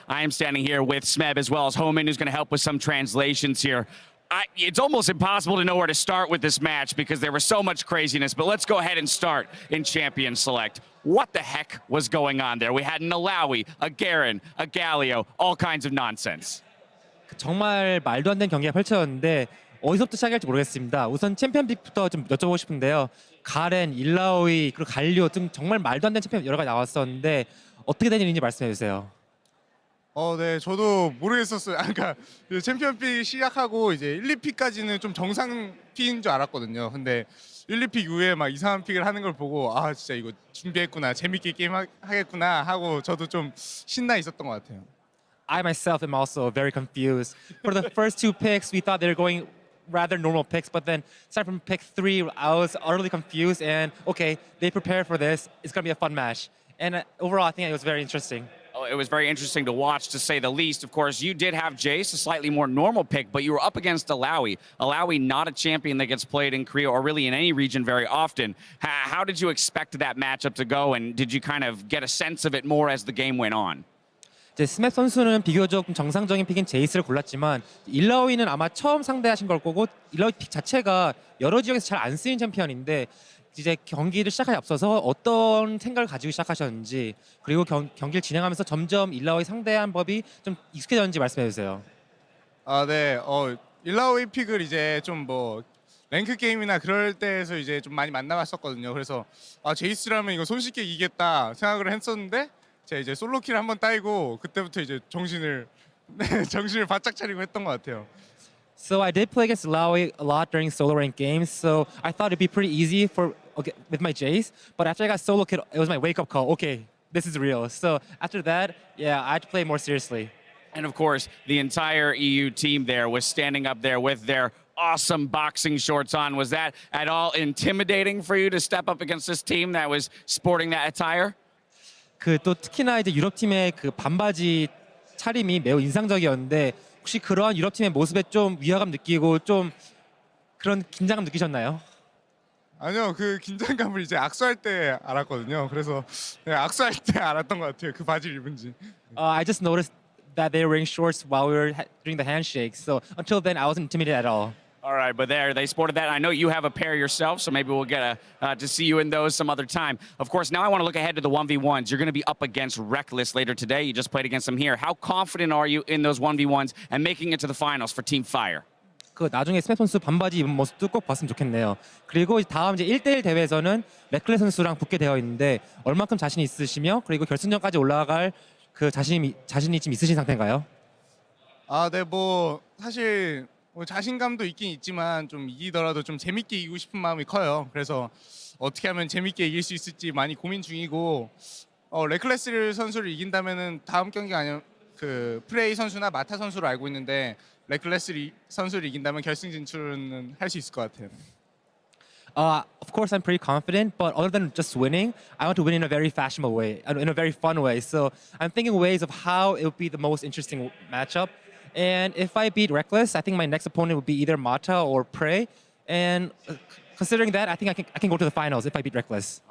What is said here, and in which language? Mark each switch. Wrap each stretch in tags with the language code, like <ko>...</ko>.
<en>I am standing here with Smeb as well as Homan, who's going to help with some translations here. It's almost impossible to know where to start with this match because there was so much craziness, but let's go ahead and start in Champion Select. What the heck was going on there? We had an Alawi, a Garen, a Galio, all kinds of nonsense.</en> <ko>정말 말도 안 되는 경기가 펼쳐졌는데 어디서부터 시작할지 모르겠습니다. 우선 챔피언 픽부터 좀 여쭤보고 싶은데요. 가렌, 일라오이, 그리고 갈리오 등 정말 말도 안 되는 챔피언 여러 가지 나왔었는데 어떻게 된 일인지 말씀해 주세요. 네, 저도 모르겠었어요. 그러니까 챔피언 픽 시작하고 이제 1, 2픽까지는 좀 정상 픽인 줄 알았거든요. 근데 1, 2픽 이후에 막 이상한 픽을 하는 걸 보고 아 진짜 이거 준비했구나, 재밌게 게임 하겠구나 하고 저도 좀 신나 있었던 것 같아요.</ko> <en>I myself am also very confused. For the first two picks, we thought they were going rather normal picks, but then starting from pick 3, I was utterly confused. And okay, they prepared for this. It's gonna be a fun match. And overall, I think it was very interesting. Oh, it was very interesting to watch, to say the least. Of course, you did have Jace, a slightly more normal pick, but you were up against Alawi. Alawi, not a champion that gets played in Korea or really in any region very often. How did you expect that matchup to go, and did you kind of get a sense of it more as the game went on?</en> <ko>이제 스맵 선수는 비교적 정상적인 픽인 제이스를 골랐지만 일라오이는 아마 처음 상대하신 걸 거고 일라오이 픽 자체가 여러 지역에서 잘 안 쓰이는 챔피언인데 이제 경기를 시작하기 앞서서 어떤 생각을 가지고 시작하셨는지 그리고 경기를 진행하면서 점점 일라오이 상대한 법이 좀 익숙해졌는지 말씀해 주세요. 네. 일라오이 픽을 이제 좀 뭐 랭크 게임이나 그럴 때에서 이제 좀 많이 만나봤었거든요. 그래서 제이스라면 이거 손쉽게 이기겠다 생각을 했었는데 제가 이제 솔로킬 한번 따이고 그때부터 이제 정신을 바짝 차리고 했던 것 같아요.</ko> <en>So I did play against Alawi a lot during solo rank games, so I thought it'd be pretty easy with my Jace. But after I got solo killed, it was my wake-up call. Okay, this is real. So after that, yeah, I had to play more seriously. And of course, the entire EU team there was standing up there with their awesome boxing shorts on. Was that at all intimidating for you to step up against this team that was sporting that attire?</en> <ko>또 특히나 이제 유럽 팀의 그 반바지 차림이 매우 인상적이었는데 혹시 그러한 유럽 팀의 모습에 좀 위화감 느끼고 좀 그런 긴장감 느끼셨나요? 아니요, 그 긴장감을 이제 악수할 때 알았거든요. 그래서 악수할 때 알았던 것 같아요. 그 바지를 입은지.</ko> <en>I just noticed that they were wearing shorts while we were doing the handshake. So until then, I wasn't intimidated at all. All right, but there, they sported that. I know you have a pair yourself, so maybe we'll get to see you in those some other time. Of course, now I want to look ahead to the 1v1s. You're going to be up against Reckless later today. You just played against them here. How confident are you in those 1v1s and making it to the finals for Team Fire?</en> <ko>나중에 스맵 선수 반바지 입은 모습도 꼭 봤으면 좋겠네요. 그리고 다음 이제 1대1 대회에서는 레클레스 선수랑 붙게 되어 있는데 얼만큼 자신 있으시며 그리고 결승전까지 올라갈 그 자신이 지금 있으신 상태인가요? 네, 뭐 사실 자신감도 있긴 있지만 좀 이기더라도 좀 재밌게 이기고 싶은 마음이 커요. 그래서 어떻게 하면 재밌게 이길 수 있을지 많이 고민 중이고 레클레스 선수를 이긴다면은 다음 경기가 아니면 그 프레이 선수나 마타 선수로 알고 있는데 레클레스 선수를 이긴다면 결승 진출은 할 수 있을 것 같아요.</ko> <en>Of course, I'm pretty confident, but other than just winning, I want to win in a very fashionable way, in a very fun way. So I'm thinking ways of how it would be the most interesting matchup. And if I beat Reckless, I think my next opponent would be either Mata or Prey. And considering that, I think I can go to the finals if I beat Reckless.</en>